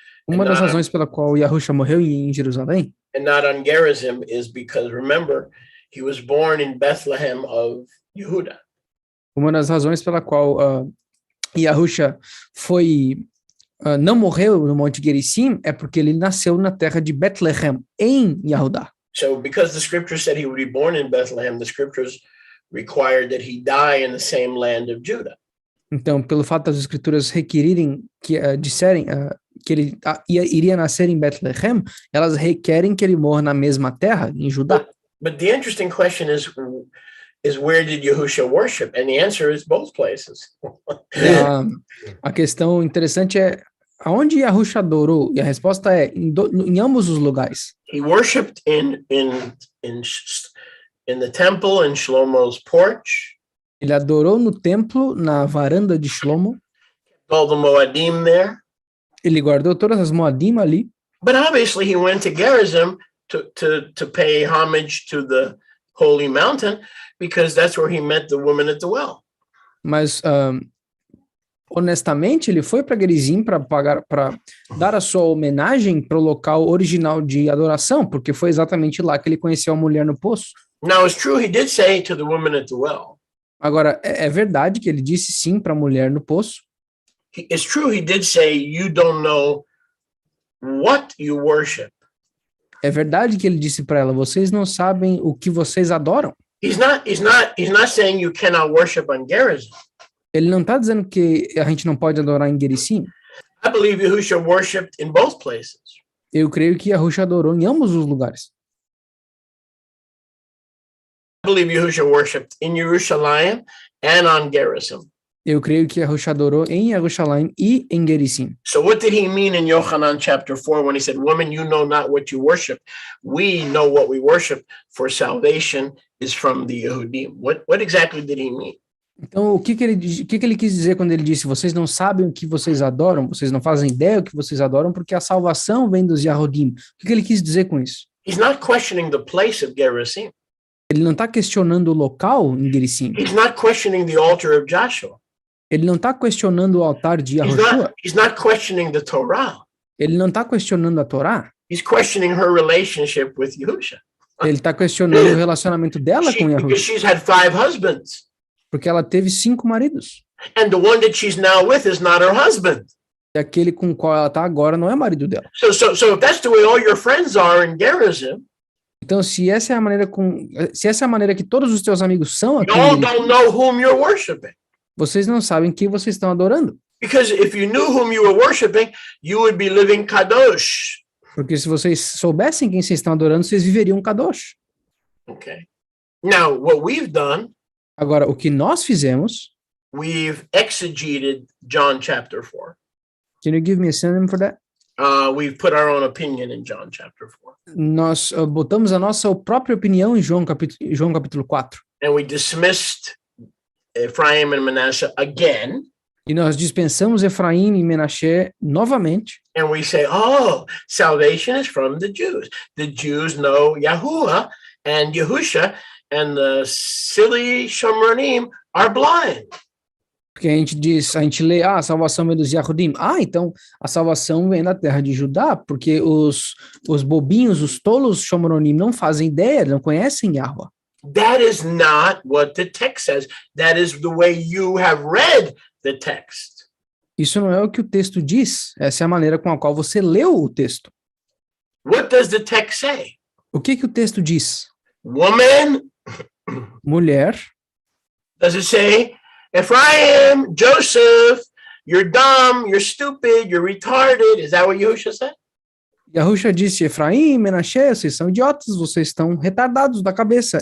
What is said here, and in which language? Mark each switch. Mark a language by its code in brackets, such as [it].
[pt] Uma das razões pela qual Yahusha morreu em Jerusalém. [en] And not on Gerizim is because, remember, he was born in Bethlehem of Yehuda. [pt] Uma das razões pela qual Yahusha não morreu no Monte Gerizim é porque ele nasceu na terra de Bethlehem, em Yahudá. [en] So because the scripture said he would be born in Bethlehem, the scriptures required that he die in the same land of Judah. [pt] Então, pelo fato das escrituras requerirem, disserem que ele iria nascer em Bethlehem, elas requerem que ele morra na mesma terra, em Judá. [en] But the interesting question is where did Yahusha worship? And the answer is both places. [pt] A questão interessante é aonde Yahusha adorou? E a resposta é em ambos os lugares. [en] He worshipped in the temple in Shlomo's porch. [pt] Ele adorou no templo, na varanda de Shlomo. [en] All the Moadim there. [pt] Ele guardou todas as Moadim ali. [en] But obviously he went to Gerizim to pay homage to the holy mountain, because that's where he met the woman at the well. [pt] Mas honestamente, ele foi para Gerizim para dar a sua homenagem para o local original de adoração, porque foi exatamente lá que ele conheceu a mulher no poço. [en] Now it's true he did say to the woman at the well. [pt] Agora, é verdade que ele disse sim para a mulher no poço. [en] It's true he did say, you don't know what you worship. [pt] É verdade que ele disse para ela, vocês não sabem o que vocês adoram. [en] He's not saying you cannot worship on Gerizim. [pt] Ele não está dizendo que a gente não pode adorar em Gerizim. [en] I believe Yahusha worshipped in both places. [pt] Eu creio que Yahusha adorou em ambos os lugares. [en] I believe Yahusha worshipped in Jerusalem and on Gerizim. [pt] Eu creio que Yahusha adorou em Jerusalém e em Gerizim. [en] So what did he mean in Yochanan chapter 4 when he said, "Woman, you know not what you worship. We know what we worship, for salvation is from the Yehudim." What exactly did he mean? [pt] Então, o que ele quis dizer quando ele disse, vocês não sabem o que vocês adoram, vocês não fazem ideia do que vocês adoram, porque a salvação vem dos Yahudim. O que ele quis dizer com isso? [en] He's not questioning the place of Gerizim. [pt] Ele não está questionando o local em Gerizim. [en] He's not questioning the altar of Joshua. [pt] Ele não está questionando o altar de Yahushua. [en] He's not questioning the Torah. [pt] Ele não está questionando a Torá, [en] He's questioning her relationship with Yahusha. [pt] ele está questionando o relacionamento dela com [en] Because Yahusha, she's had 5 husbands. [pt] porque ela teve 5 maridos. [en] And the one that she's now with is not her husband. [pt] E aquele com o qual ela está agora não é marido dela. [en] So if that's the way all your friends are in Gerizim, [pt] Então, se essa é a maneira que todos os teus amigos são [en] you [pt] aqui, [en] all don't know whom you're worshiping. [pt] vocês não sabem quem vocês estão adorando. [en] Because if you knew whom you were worshiping, you would be living kadosh. [pt] Porque se vocês soubessem quem vocês estão adorando, vocês viveriam kadosh. [en] Okay. Now, what we've done, [pt] Agora, o que nós fizemos, [en] we've exegeted John chapter 4. can you give me a synonym for that? We've put our own opinion in John chapter 4. [pt] Nós botamos a nossa própria opinião em João capítulo 4. [en] And we dismissed Ephraim and Manasseh again. [pt] E nós dispensamos Efraim e Menaché novamente. [en] And we say, oh, salvation is from the Jews. The Jews know Yahuwah and Yahusha, and the silly Shomronim are blind. [pt] Porque a gente lê, a salvação vem dos Yahudim. Então a salvação vem da terra de Judá, porque os bobinhos, os tolos Shomronim não fazem ideia, não conhecem Yahuwah. [en] That is not what the text says. That is the way you have read the text. [pt] Isso não é o que o texto diz. Essa é a maneira com a qual você leu o texto. [en] What does the text say? [pt] O que o texto diz? [en] Woman? [pt] Mulher. [en] Does it say, Ephraim, Joseph, you're dumb, you're stupid, you're retarded? Is that what Yahusha said? [pt] Yahusha disse, Efraim, Menaché, vocês são idiotas, vocês estão retardados da cabeça.